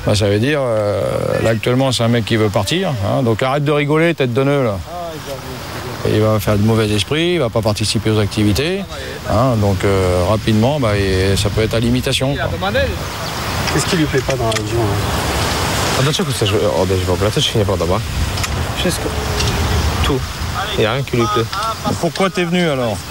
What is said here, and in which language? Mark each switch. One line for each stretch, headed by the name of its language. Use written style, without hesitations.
French: Ça veut dire, là actuellement c'est un mec qui veut partir, hein, donc arrête de rigoler, tête de nœud là. Et il va faire de mauvais esprit, il va pas participer aux activités, hein, donc rapidement ça peut être à l'imitation. Qu'est-ce qui lui plaît pas dans la région?
Polish: A dlaczego chcesz odejść w ogóle? Co ci się nie podoba? Wszystko.
French: Tout. Il n'y a rien qui lui plaît. Pourquoi t'es venu alors?